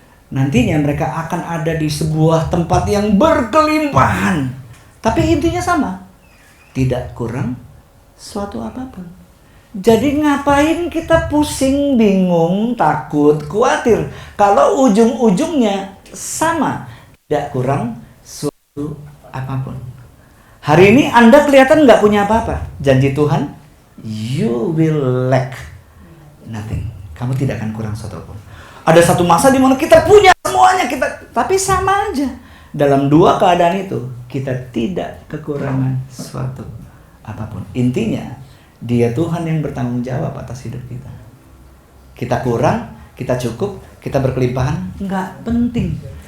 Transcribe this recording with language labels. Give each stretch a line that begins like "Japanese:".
Indonesian: Nantinya mereka akan ada di sebuah tempat yang berkelimpahan, tapi intinya sama, tidak kurang suatu apapun. Jadi ngapain kita pusing, bingung, takut, khawatir kalau ujung-ujungnya sama, tidak kurang suatu apapun. Hari ini Anda kelihatan nggak punya apa-apa. Janji Tuhan,
English: you will lack nothing.
Indonesian: Kamu tidak akan kurang suatu apapun. Ada satu masa di mana kita punya semuanya, tapi sama aja. Dalam dua keadaan itu, kita tidak kekurangan suatu apapun. Intinya, Dia Tuhan yang bertanggung jawab atas hidup kita. Kita kurang, kita cukup, kita berkelimpahan, nggak penting.